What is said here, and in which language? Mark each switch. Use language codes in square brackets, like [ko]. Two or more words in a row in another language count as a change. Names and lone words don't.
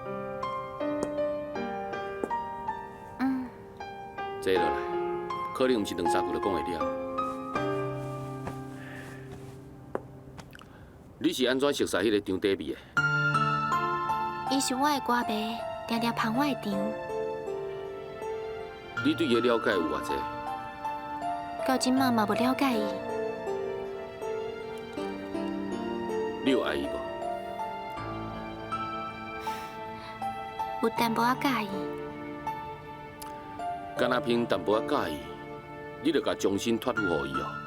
[nan] 坐落来，可能毋是2、3句就讲会了。你是安怎熟悉迄个张底味的？伊是我的歌迷，常常捧我的场。你对伊了解有偌济？到今嘛嘛无了解伊。你有爱伊无？有淡薄仔介意。敢若凭淡薄仔介意，你就甲终身托付予伊哦。